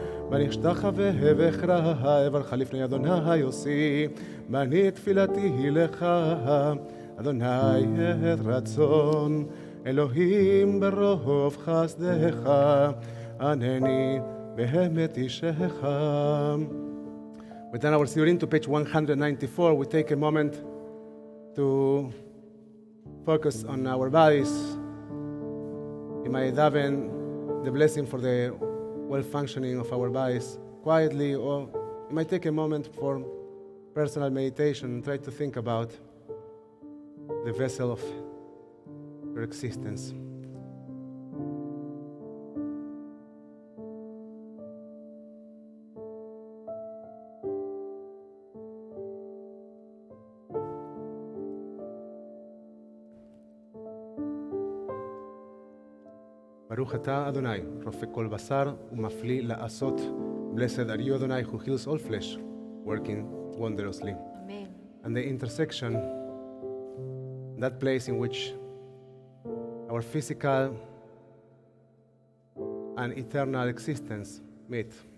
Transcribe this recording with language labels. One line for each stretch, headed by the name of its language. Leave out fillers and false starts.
Hebrew: ואני אשתחווה ואקרא, אברך לפני אדוני עושי, ואני תפילתי לך, אדוני את רצון, אלוהים ברוב חסדך, ענני באמת אישך.
English: We turn our Siyurim to page 194. We take a moment to focus on our bodies. You might daven the blessing for the well-functioning of our bodies quietly, or you might take a moment for personal meditation and try to think about the vessel of your existence.
Hebrew: ברוך אתה אדוני, רופא כל בשר ומפליא לעשות.
English: Blessed are you, Adonai, who heals all flesh, working wondrously. Amen. And the intersection, that place in which our physical and eternal existence meet.